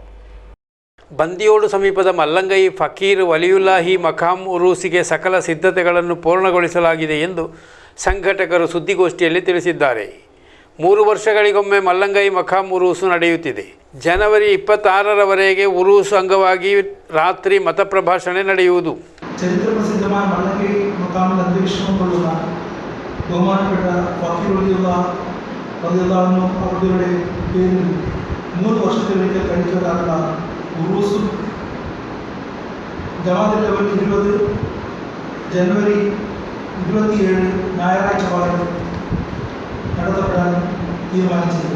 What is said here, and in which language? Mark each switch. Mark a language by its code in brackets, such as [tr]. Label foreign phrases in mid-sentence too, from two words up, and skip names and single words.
[kn] ಬಂದಿಯೋಡು ಸಮೀಪದ ಮಲ್ಲಂಗೈ ಫಕೀರ್ ವಲಿಯುಲ್ಲಾಹಿ ಮಕಾಂ ಉರೂಸಿಗೆ ಸಕಲ ಸಿದ್ಧತೆಗಳನ್ನು ಪೂರ್ಣಗೊಳಿಸಲಾಗಿದೆ ಎಂದು ಸಂಘಟಕರು ಸುದ್ದಿಗೋಷ್ಠಿಯಲ್ಲಿ ತಿಳಿಸಿದ್ದಾರೆ. 3 ವರ್ಷಗಳಿಗೊಮ್ಮೆ ಮಲ್ಲಂಗೈ ಮಕಾಂ ಉರೂಸು ನಡೆಯುತ್ತಿದೆ. ಜನವರಿ 26ರವರೆಗೆ ಉರೂಸು ಅಂಗವಾಗಿ ರಾತ್ರಿ ಮತ ಪ್ರಭಾಷಣೆ ನಡೆಯುವುದು. [ml] ചരിത്ര പ്രസിദ്ധമായ മല്ലങ്കൈ മക്കാമിൽ അന്തരീക്ഷം കൊള്ളുന്ന ബഹുമാനപ്പെട്ട ഫക്കീർ റളിയല്ലാഹു അവരുടെ പേരിൽ 3 വർഷത്തിലൊരിക്കൽ കഴിച്ചു വരാനുള്ള ഉറൂസും ജമാഅത്ത് ലെവൽ 20 ജനുവരി 27 ഞായറാഴ്ച പകൽ നടത്തപ്പെടാൻ തീരുമാനിച്ചിരുന്നു.